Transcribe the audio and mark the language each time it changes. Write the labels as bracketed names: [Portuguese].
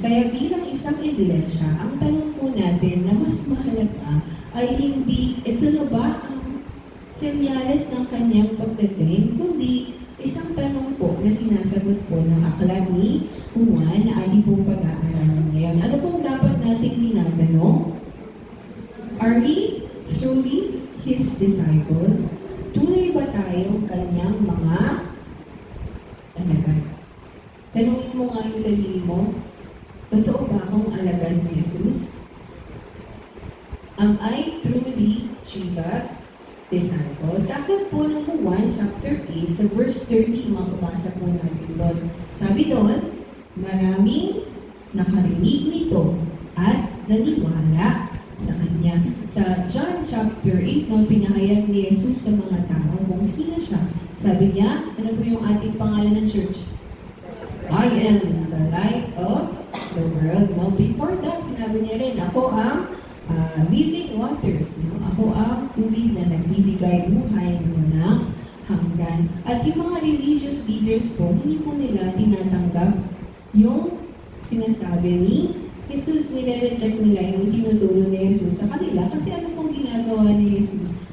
[Filipino] Kaya bilang isang iglesia, ang tanong po natin na mas mahalaga ay hindi ito na ba ang senyales ng kanyang pagdating, kundi isang tanong po na sinasagot po ng aklat ni Juan na ating pong pag-aaralan ngayon. Ano pong dapat nating tinatanong? [English] Are we truly His disciples? [Filipino] Tunay ba tayong kanyang mga alagad? Tanungin mo nga yung sarili mo, totoo ba akong alagad ni Jesus? [English] Am I truly Jesus' disciple? [Filipino] Sa aklat po ng 1, chapter 8, sa verse 30, makabasa po natin doon. Sabi doon, maraming nakarinig nito at naniwala sa Kanya. Sa John chapter 8, nung pinahayag ni Jesus sa mga tao kung sino siya, sabi niya, ano po yung ating pangalan ng church? [English] I am the light of the world. [Filipino] No? [English] Before that, [Filipino] sinabi niya rin, ako ang living waters. No? Ako ang tubig na nagbibigay buhay na walang hanggan. At yung mga religious leaders po, hindi po nila tinatanggap yung sinasabi ni Jesus. Nire-reject nila yung tinuturo ni Jesus sa kanila. Kasi ano pong ginagawa ni Jesus?